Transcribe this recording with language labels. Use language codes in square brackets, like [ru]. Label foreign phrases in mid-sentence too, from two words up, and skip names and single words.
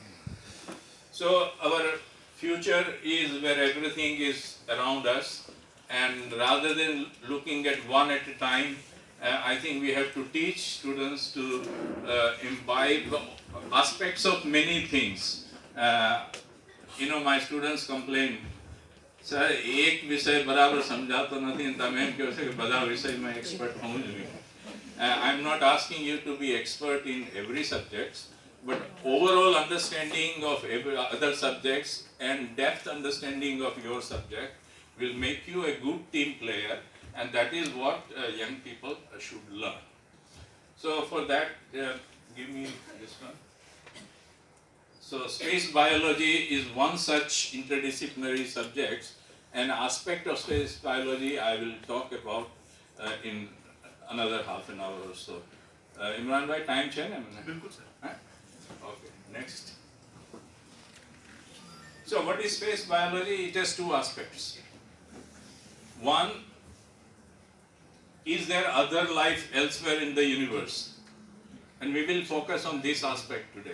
[en] So our future is where everything is around us, and rather than looking at one at a time, I think we have to teach students to imbibe aspects of many things. My students complain, [gu] સર એક વિષય બરાબર સમજાતો નથી અને તમે એમ કહો છો કે બધા વિષયમાં એક્સપર્ટ હોવું જોઈએ. [en] I'm not asking you to be expert in every subject, but overall understanding of every other subjects and depth understanding of your subject will make you a good team player, and that is what young people should learn. So for that, give me this one. So space biology is one such interdisciplinary subject. An aspect of space biology I will talk about in another half an hour or so. [gu] Imran bhai, time છે ને એમને? બિલકુલ સર. [en] Okay, next. So what is space biology? It has two aspects. One, is there other life elsewhere in the universe? And we will focus on this aspect today.